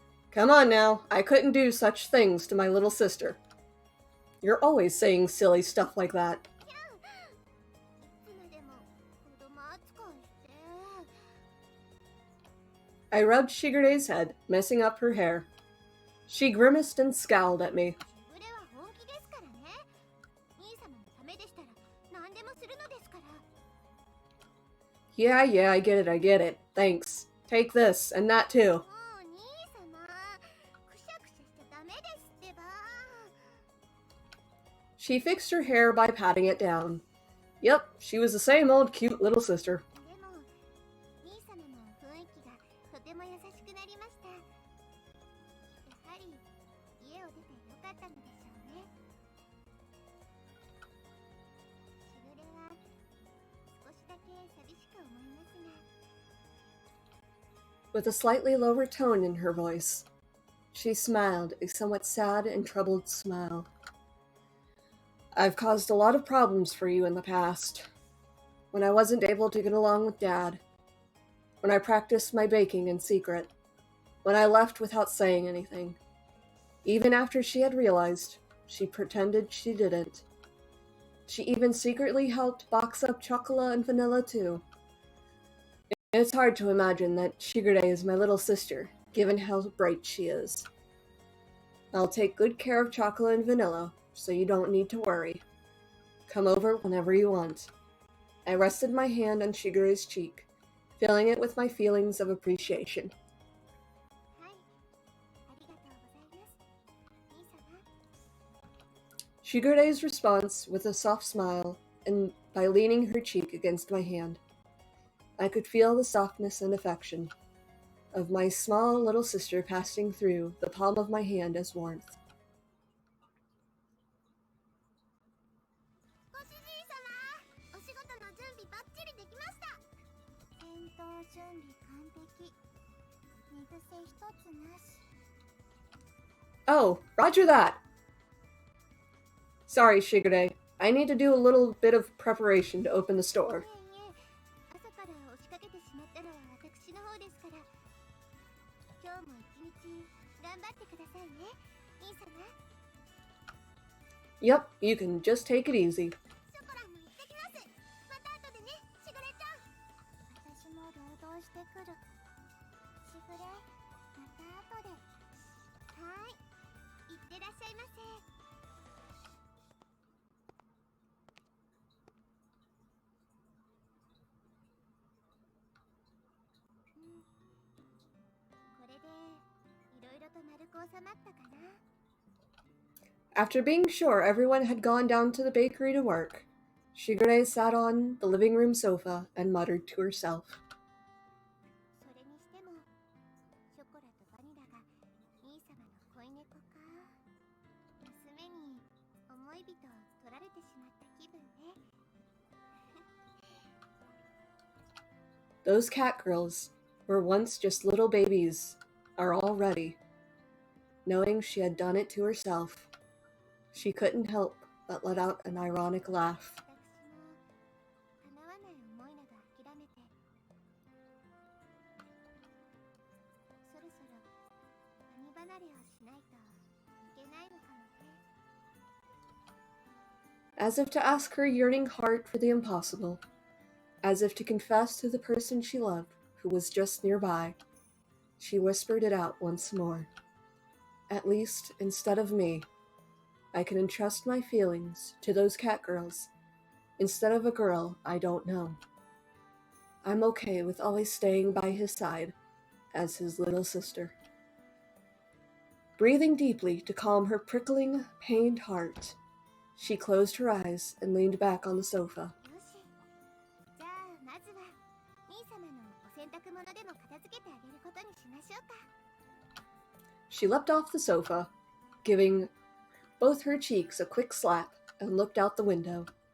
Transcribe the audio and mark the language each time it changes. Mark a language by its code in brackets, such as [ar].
[en] Come on now, I couldn't do such things to my little sister. You're always saying silly stuff like that. [ja] いつまでも子供扱いして。 [en] I rubbed Shigure's head, messing up her hair. She grimaced and scowled at me. [ja] しぐれは本気ですからね。兄様のためでしたら何でもするのですから。 [en] Yeah, I get it. Thanks. Take this, and that too. [ja] もう兄様、くしゃくしゃしちゃダメですってば。 [en] She fixed her hair by patting it down. Yep, she was the same old cute little sister. [ja] でも兄様の雰囲気がとても優しくなりました。やはり家を出てよかったのでしょうね。しぐれは少しだけ寂しく思いますが。 [en] With a slightly lower tone in her voice, she smiled, a somewhat sad and troubled smile. I've caused a lot of problems for you in the past. When I wasn't able to get along with Dad. When I practiced my baking in secret. When I left without saying anything. Even after she had realized, she pretended she didn't. She even secretly helped box up chocolate and vanilla too. It's hard to imagine that Shigure is my little sister, given how bright she is. I'll take good care of chocolate and vanilla, so you don't need to worry. Come over whenever you want. I rested my hand on Shigure's cheek, filling it with my feelings of appreciation. [ja] はい、ありがとうございます。兄様。 [en] Shigure's response with a soft smile and by leaning her cheek against my hand. I could feel the softness and affection of my small little sister passing through the palm of my hand as warmth. [ja] ご主人様、お仕事の準備バッチリできました。戦闘準備完璧。寝癖一つなし。 [en] Oh, roger that! Sorry, Shigure. I need to do a little bit of preparation to open the store. [ja] いえいえ、朝から押しかけてしまったのは私の方ですから。今日も一日頑張ってくださいね、兄様。 [en] Yep, you can just take it easy. [ja] ショコラも行ってきます。また後でね、しぐれちゃん。私も労働してくる。しぐれ、また後で。はい、行ってらっしゃいませ。これでいろいろと丸く収まったかな。 [en] After being sure everyone had gone down to the bakery to work, Shigure sat on the living room sofa and muttered to herself. [ja] それにしてもショコラとバニラが兄様の恋猫か。娘に思い人を取られてしまった気分ね。 [en] Those cat girls were once just little babies, are all ready. Knowing she had done it to herself, she couldn't help but let out an ironic laugh. [ja] 私も叶わない思いなど諦めて、そろそろ兄離れをしないといけないのかもね。 [en] As if to ask her yearning heart for the impossible, as if to confess to the person she loved who was just nearby, she whispered it out once more. At least, instead of me, I can entrust my feelings to those cat girls, instead of a girl I don't know. I'm okay with always staying by his side, as his little sister. Breathing deeply to calm her prickling, pained heart, she closed her eyes and leaned back on the sofa. [ja] よし、じゃあまずは兄様のお洗濯物でも片付けてあげることにしましょうか。 [en] She leapt off the sofa, giving both her cheeks a quick slap, and looked out the window.